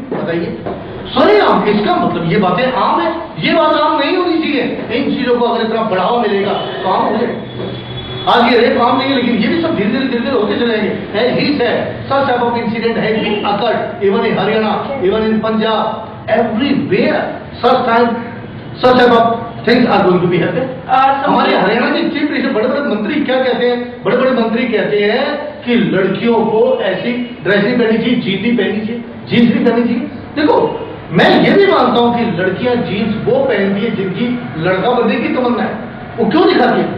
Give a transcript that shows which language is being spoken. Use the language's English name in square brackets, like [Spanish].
[Hindi] बताइए सरेआम, इसका मतलब ये बातें आम है, ये बात आम नहीं होनी चाहिए। इन चीजों को अगर इतना बढ़ावा मिलेगा तो आम हो जाए। आज ये रेप आम नहीं है, लेकिन ये भी सब धीरे धीरे होते चलेंगे। [English] He said such type of incident has been occurred even in Haryana, even in Punjab, everywhere such type of things are going to be happening। [Hindi] हमारे हरियाणा के चीफ मिनिस्टर, बड़े बड़े मंत्री क्या कहते हैं, बड़े बड़े मंत्री कहते हैं कि लड़कियों को ऐसी ड्रेसें पहनी चाहिए, जीन्स भी पहनी चाहिए, जीन्स भी पहनी चाहिए। देखो मैं ये भी मानता हूं कि लड़कियां जीन्स वो पहनती है जिनकी लड़का बनने की तमन्ना है। वो क्यों दिखाती है?